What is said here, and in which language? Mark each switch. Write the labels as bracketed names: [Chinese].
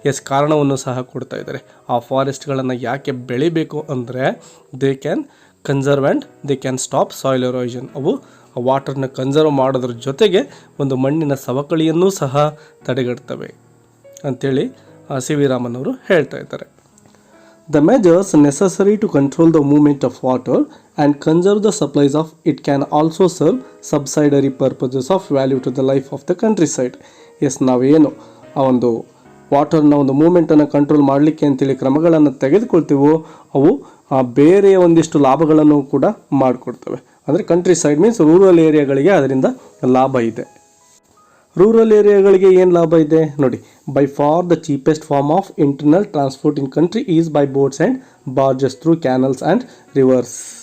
[Kannada] ಕಾರಣವನ್ನು ಸಹ ಕೊಡ್ತಾ ಇದ್ದಾರೆ. ಆ ಫಾರೆಸ್ಟ್ಗಳನ್ನು ಯಾಕೆ ಬೆಳಿಬೇಕು ಅಂದರೆ [English] They can conserve and they can stop soil erosion. [Kannada] ಅವು ವಾಟರ್ನ ಕನ್ಸರ್ವ್ ಮಾಡೋದ್ರ ಜೊತೆಗೆ ಒಂದು ಮಣ್ಣಿನ ಸವಕಳಿಯನ್ನೂ ಸಹ ತಡೆಗಟ್ತವೆ ಅಂಥೇಳಿ ಸಿ ವಿ ರಾಮನ್ ಅವರು ಹೇಳ್ತಾ ಇದ್ದಾರೆ. [English] The measures necessary to control the movement of water and conserve the supplies of it can also serve subsidiary purposes of value to the life of the countryside. [Kannada] ನಾವೇನು ಆ ಒಂದು ವಾಟರ್ನ ಒಂದು ಮೂಮೆಂಟನ್ನು ಕಂಟ್ರೋಲ್ ಮಾಡಲಿಕ್ಕೆ ಅಂತೇಳಿ ಕ್ರಮಗಳನ್ನು ತೆಗೆದುಕೊಳ್ತೀವೋ ಅವು ಬೇರೆ ಒಂದಿಷ್ಟು ಲಾಭಗಳನ್ನು ಕೂಡ ಮಾಡಿಕೊಡ್ತವೆ. ಅಂದರೆ ಕಂಟ್ರಿ ಸೈಡ್ ಮೀನ್ಸ್ ರೂರಲ್ ಏರಿಯಾಗಳಿಗೆ ಅದರಿಂದ ಲಾಭ ಇದೆ. ರೂರಲ್ ಏರಿಯಾಗಳಿಗೆ ಏನು ಲಾಭ ಇದೆ ನೋಡಿ, [English] By far the cheapest form of internal transport in country is by boats and barges through canals and rivers.